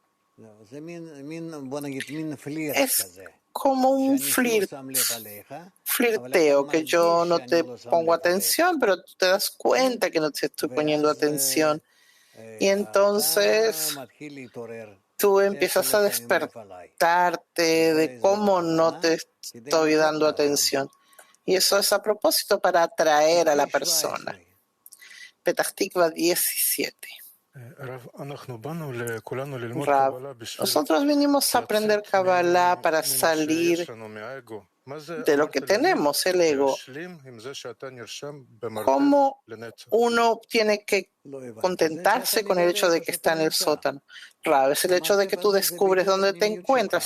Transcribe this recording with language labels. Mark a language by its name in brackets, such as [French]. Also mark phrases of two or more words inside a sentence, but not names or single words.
[Spanish] Es como un flirteo, que yo no te pongo atención, pero tú te das cuenta que no te estoy poniendo atención. Y entonces tú empiezas a despertarte de cómo no te estoy dando atención. Y eso es a propósito para atraer a la persona. Petah Tikva 17. Rav, nosotros vinimos a aprender Kabbalah para salir de lo que tenemos, el ego. ¿Cómo uno tiene que contentarse con el hecho de que está en el sótano? Rav, es el hecho de que tú descubres dónde te encuentras.